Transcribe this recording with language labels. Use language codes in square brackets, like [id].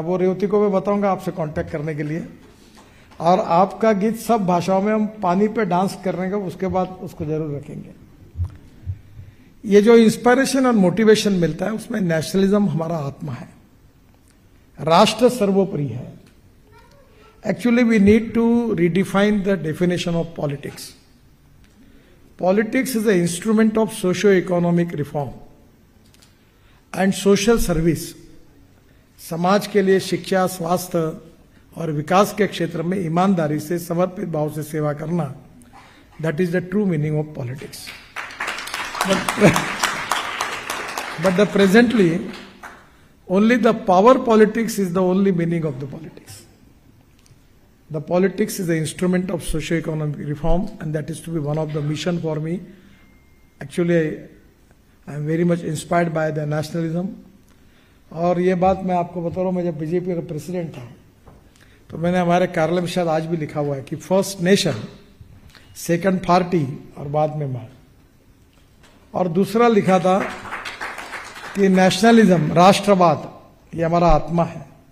[hi] वो रेवती को मैं बताऊंगा आपसे कांटेक्ट करने के लिए। और आपका गीत सब भाषाओं में हम पानी पे डांस करने का उसके बाद उसको जरूर रखेंगे। ये जो इंस्पिरेशन और मोटिवेशन मिलता है उसमें नेशनलिज्म हमारा आत्मा है, राष्ट्र सर्वोपरि है। [en] Actually, we need to redefine the definition of politics. Politics is an instrument of socio-economic reform and social service. [hi] समाज के लिए शिक्षा, स्वास्थ्य और विकास के क्षेत्र में ईमानदारी से, समर्पित भाव से सेवा करना, [en] that is the true meaning of politics. But the presently, only the power politics is the only meaning of the politics. The politics is the instrument of socio-economic reform, and that is to be one of the mission for me. Actually, I am very much inspired by the nationalism. [hi] और ये बात मैं आपको बता रहा हूँ, मैं जब बीजेपी का प्रेसिडेंट था तो मैंने हमारे कार्यालय में शायद आज भी लिखा हुआ है कि फर्स्ट नेशन, सेकंड पार्टी और बाद में मां। और दूसरा लिखा था कि नेशनलिज्म, राष्ट्रवाद, ये हमारा आत्मा है।